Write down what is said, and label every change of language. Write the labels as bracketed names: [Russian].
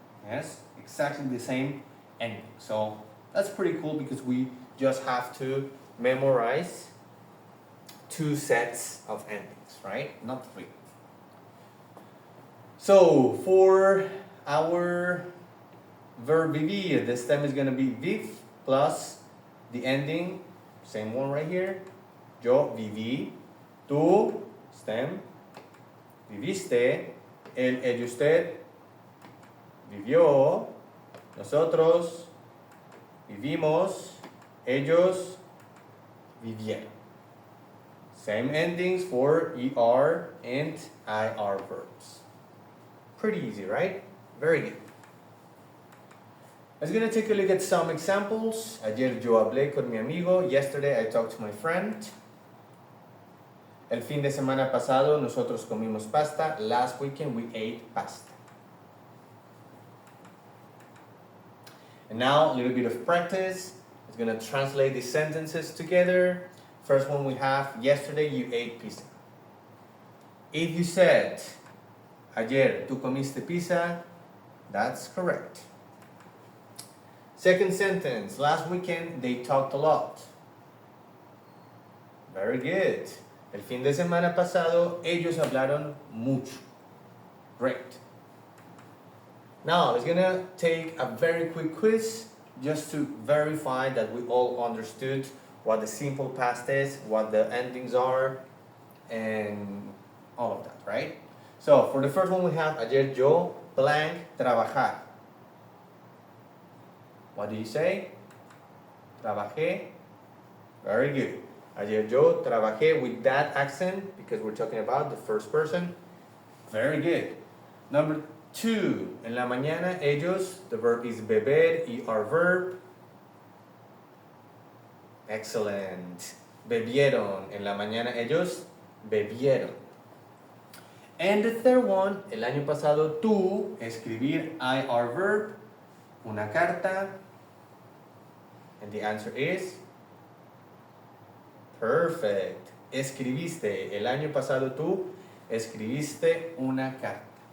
[English] Yes, exactly the same ending. So that's pretty cool because we just have to memorize 2 sets of endings, right? Not 3. So for our verb vivir, the stem is gonna be viv plus the ending, same one right here. [Spanish] Yo viví, tú, stem, viviste, él, ella, usted, vivió, nosotros, vivimos, ellos, vivieron. [English] Same endings for ER and IR verbs. Pretty easy, right? Very good. Let's gonna take a look at some examples. [Spanish] Ayer yo hablé con mi amigo. [English] Yesterday I talked to my friend. [Spanish] El fin de semana pasado nosotros comimos pasta. [English] Last weekend we ate pasta. And now a little bit of practice. It's gonna translate these sentences together. First one we have, yesterday you ate pizza. If you said, [Spanish] ayer tú comiste pizza, [English] that's correct. Second sentence, last weekend they talked a lot. Very good. [Spanish] El fin de semana pasado ellos hablaron mucho. [English] Great. Now, let's gonna take a very quick quiz just to verify that we all understood what the simple past is, what the endings are, and all of that, right? So, for the first one we have, [Spanish] ayer yo [English] blank trabajar. What do you say? Trabajé. Very good. [Spanish] Ayer yo trabajé [English] with that accent because we're talking about the first person. Very good. Number 2. [Spanish] En la mañana ellos, [English] the verb is beber, ER verb. [Spanish] Excellent. Bebieron. En la mañana ellos bebieron. [English] And the third one, [Spanish] el año pasado tú, [English] escribir, IR verb, [Spanish] una carta. [English] And the answer is perfect. [Spanish] Escribiste. El año pasado tú escribiste una carta.